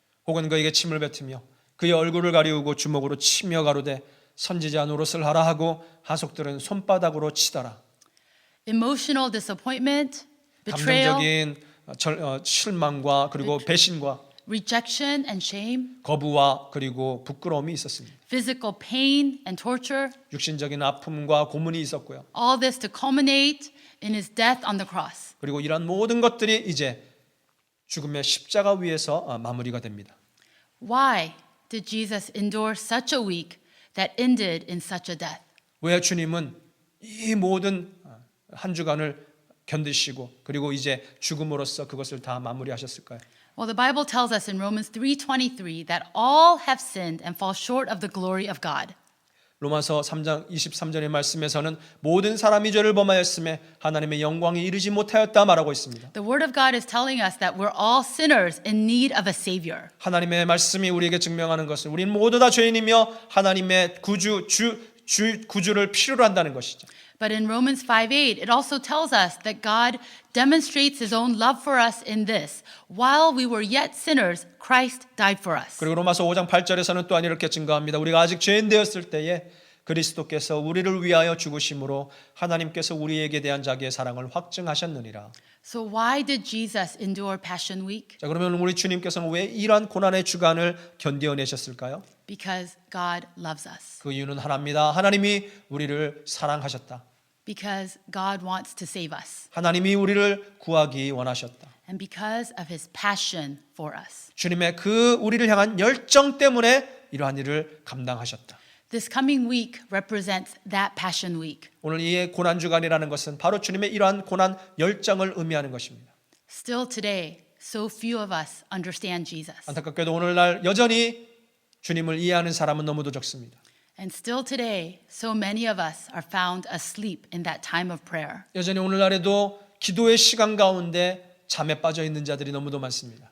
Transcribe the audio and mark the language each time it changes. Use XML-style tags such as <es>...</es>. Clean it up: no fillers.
<ko>혹은 그에게 침을 뱉으며 그의 얼굴을 가리우고 주먹으로 치며 가로되 선지자 노릇을 하라 하고 하속들은 손바닥으로 치더라.</ko> <en>emotional disappointment, betrayal,</en> <ko>감정적인 실망과 그리고 배신과</ko> <en>rejection and shame,</en> <ko>거부와 그리고 부끄러움이 있었습니다.</ko> <en>physical pain and torture,</en> <ko>육신적인 아픔과 고문이 있었고요.</ko> <en>all this to culminate in his death on the cross.</en> <ko>그리고 이런 모든 것들이 이제 죽음의 십자가 위에서 마무리가 됩니다.</ko> <en>Why did Jesus endure such a week that ended in such a death?</en> <ko>왜 주님은 이 모든 한 주간을 견디시고 그리고 이제 죽음으로써 그것을 다 마무리하셨을까요?</ko> <en>Well, the Bible tells us in Romans 3:23 that all have sinned and fall short of the glory of God.</en> <ko>로마서 3장 23절의 말씀에서는 모든 사람이 죄를 범하였음에 하나님의 영광에 이르지 못하였다 말하고 있습니다.</ko> <en>The Word of God is telling us that we're all sinners in need of a Savior.</en> <ko>하나님의 말씀이 우리에게 증명하는 것은 우리는 모두 다 죄인이며 하나님의 구주를 필요로 한다는 것이죠.</ko> <en>But in Romans 5:8, it also tells us that God demonstrates his own love for us in this. While we were yet sinners, Christ died for us.</en> <ko>그리고 로마서 5장 8절에서는 또한 이렇게 증거합니다. 우리가 아직 죄인 되었을 때에 그리스도께서 우리를 위하여 죽으심으로 하나님께서 우리에게 대한 자기의 사랑을 확증하셨느니라.</ko> <en>So why did Jesus endure Passion Week?</en> <ko>자, 그러면 우리 주님께서는 왜 이러한 고난의 주간을 견뎌내셨을까요?</ko> <en>Because God loves us.</en> <ko>그 이유는 하나입니다. 하나님이 우리를 사랑하셨다.</ko> <en>Because God wants to save us.</en> <ko>하나님이 우리를 구하기 원하셨다.</ko> <en>And because of his passion for us.</en> <ko>주님의 그 우리를 향한 열정 때문에 이러한 일을 감당하셨다.</ko> <en>This coming week represents that Passion Week.</en> <ko>오늘 이 고난 주간이라는 것은 바로 주님의 이러한 고난 열정을 의미하는 것입니다.</ko> <en>Still today, so few of us understand Jesus.</en> <ko>안타깝게도 오늘날 여전히 주님을 이해하는 사람은 너무도 적습니다.</ko> <en>And still today, so many of us are found asleep in that time of prayer.</en> <ko>여전히 오늘날에도 기도의 시간 가운데 잠에 빠져 있는 자들이 너무도 많습니다.</ko>